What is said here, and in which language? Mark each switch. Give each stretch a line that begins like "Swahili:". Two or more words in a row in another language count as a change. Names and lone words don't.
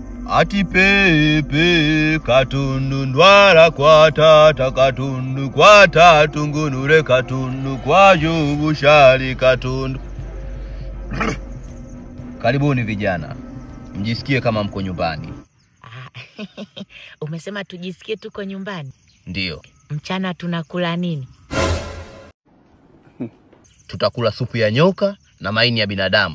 Swahili: Ati pepe katundu ndwara kwa tata katundu kwa tatu ngunure katundu kwa jubu shali katundu. Karibuni vijana. Mjisikie kama mko nyumbani. Umesema tujisikie tuko nyumbani? Ndio. Mchana tunakula nini? Tutakula supu ya nyoka na maini ya binadamu.